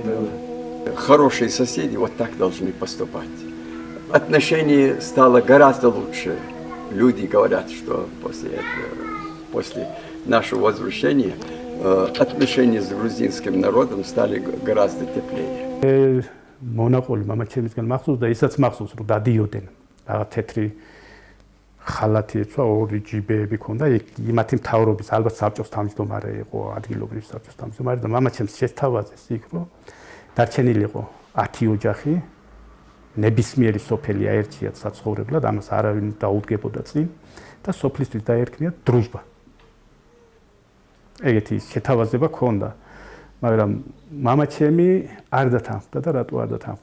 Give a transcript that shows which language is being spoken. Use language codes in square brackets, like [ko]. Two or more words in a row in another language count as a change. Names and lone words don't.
[ru] Хорошие соседи вот так должны поступать. Отношение стало гораздо лучше. Люди говорят, что после нашего возвращения отношения с грузинским народом стали гораздо теплее. [ka] მონაყოლი მამაჩემისგან მახსოვს და ისაც მახსოვს რომ დადიოდნენ რაღაც თეთრი ხალათი ეცვა ორი ჯიბეები ქონდა იმათი მთავრობის ალბათ საბჭოს თავმჯდომარე იყო ადგილობრივ საბჭოს თავმჯდომარე და მამაჩემს შესთავაზეს იქ რომ დარჩენილი იყო 10 ოჯახი ნებისმიერი სოფელი აერჩიათ საცხოვრებლად ამას არავინ დაუდგებოდა წინ და სოფლისთვის დაერქმიათ დრუჟბა ეგეთი შეთავაზება ქონდა მაგრამ მამაჩემი არ დათანხმდა და რატო არ დათანხმდა?